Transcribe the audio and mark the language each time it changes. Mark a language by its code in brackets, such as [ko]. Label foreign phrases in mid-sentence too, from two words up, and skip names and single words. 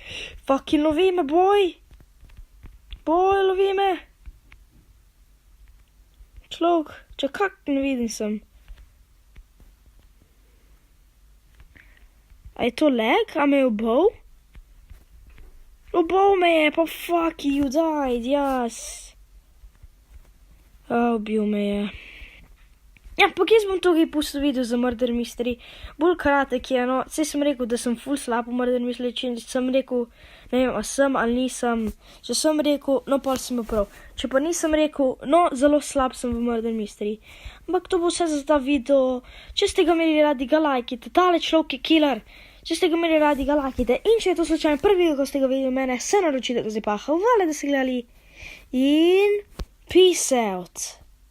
[sl] Fucking lovi me, boj! Boj, lovi me! Človek, če kak ne vidim sem. A je to lag? A me je ubol? Ubol me je, pa [en] fuck you died, yes. [sl] Ubil me je. Ja, ampak jaz bom tukaj pustil video za Murder Mystery. Bolj kratek je, no. Saj sem rekel, da sem ful slab v Murder Mystery, če sem rekel, ne vem, a sem ali nisem. Če sem rekel, no, pol sem prav. Če pa nisem rekel, no, zelo slab sem v Murder Mystery. Ampak to bo vse za ta video. Če ste ga imeli radi, ga lajkite. Tale človek je killer. Če ste ga imeli radi, ga lajkite. In če je to slučajno prvi video, ko ste ga videli mene, se naročite, ko zdaj pa hvala, da ste gledali. [en] In peace out.